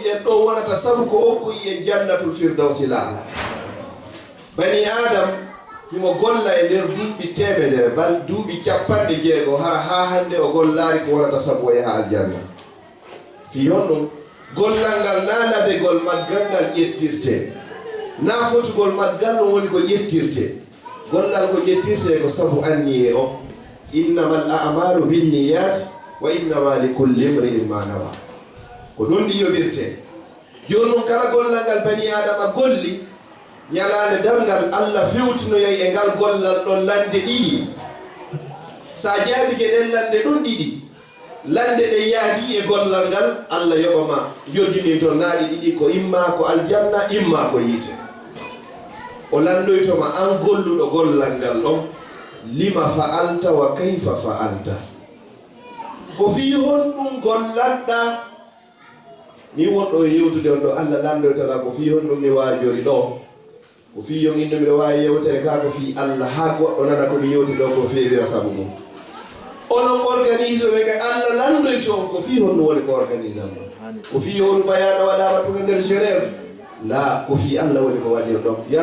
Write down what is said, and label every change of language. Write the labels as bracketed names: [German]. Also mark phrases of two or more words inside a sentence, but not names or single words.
[Fula] ɗen ɗo wonata sabu ko okkoyi e jannatul firdawsi laala bani adam himo golla e nder duuɓi temedere bal duuɓi 60 hara ha hande o gollari ko wonata sabu o yaha aljanna fi on ɗum gollal ngal na labegol maggal ngal ƴettirte na fotugol maggal ɗum woni ko ƴettirte gollal ko ƴettirte ko sabu anni e o [Arabic] إنما الأعمال بالنيات وإنما لكل امرئ ما نوى [Fula] ko ɗon ɗi yoɓirte joni noon kala gollal ngal bani adama golli ñalande dargal Allah fewtinoyay e ngal gollal ɗon lande ɗiɗi sa jaabi gueɗen lande ɗon ɗiɗi lande ɗe yaadi e gollal ngal Allah yoɓama jojini to naaɗi ɗiɗi ko imma ko aljanna imma ko yiite o landoytoma an golluɗo gollal ngal ɗon [Arabic] لم فعلت وكيف فعلت [Fula] ko fi honɗum gollanɗa ni wonɗo e yewtude on ɗo Allah landoytata ko fi honɗum mi waajori ɗo ko fi yon inno mbiɗa wawi yewtere ka ko fi Allah ha goɗɗo nana komi yewti ɗo ko feewira sabu mum onon organise ɓe kay Allah landoyto on ko fi honɗum woni ko organise an ɗo ko fi hoɗum bayana waɗama tuga nder Genève la ko fi Allah woni ko waɗir ɗon yo